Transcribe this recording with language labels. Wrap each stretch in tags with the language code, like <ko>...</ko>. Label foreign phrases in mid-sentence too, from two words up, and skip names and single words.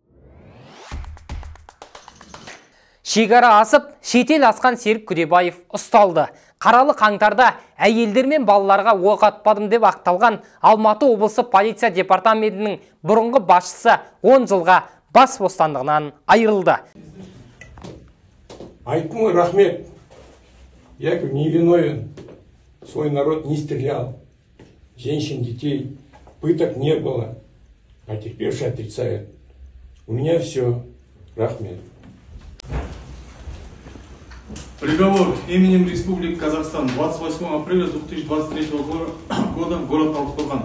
<kk>Шекара асып, шетел асқан Серік Күдебаев ұсталды. Қаралы қаңтарда әйелдер мен балаларға оқ атпадым деп ақталған Алматы облысы полиция департаментінің бұрынғы басшысы 10 жылға бас бостандығынан айырылды. Айтмой рахмет.</kk> <ru>Я не виновен. Свой народ не стрелял. Женщин, детей. Пыток не было. А терпевшие отрицают. У меня все. Рахмет. Приговор именем Республики Казахстан 28 апреля 2023 года, город Талдыкурган.</ru>